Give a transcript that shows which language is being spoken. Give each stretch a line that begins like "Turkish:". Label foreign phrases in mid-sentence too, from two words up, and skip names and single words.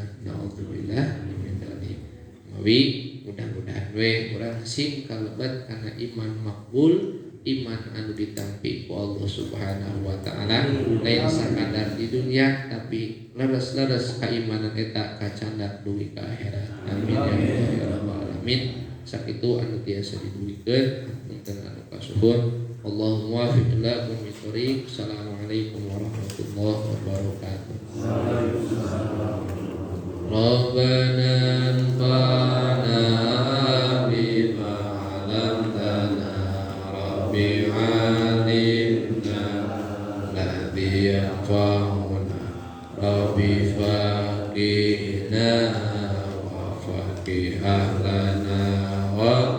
Arabic: نعوذ بالله من ذلك.
Sundanese: Mawi mudah-mudahan we urang sing kalebat kana iman makbul, iman anu ditampi ku Allah
Arabic: سبحانه وتعالى,
Sundanese: lain sakadar di dunia tapi leres-leres keimanan eta kacandak duwi ka akhirat.
Arabic: آمين يا رب العالمين.
Sundanese: Sakitu anu tiasa diduwikeun punten anu kasuhun.
Arabic: اللهم وفق لكم بالطريق. السلام عليكم ورحمة الله وبركاته. ربنا انفعنا بما علمتنا ربي علمنا الذي ينفعنا ربي فقهنا وفقه أهلنا و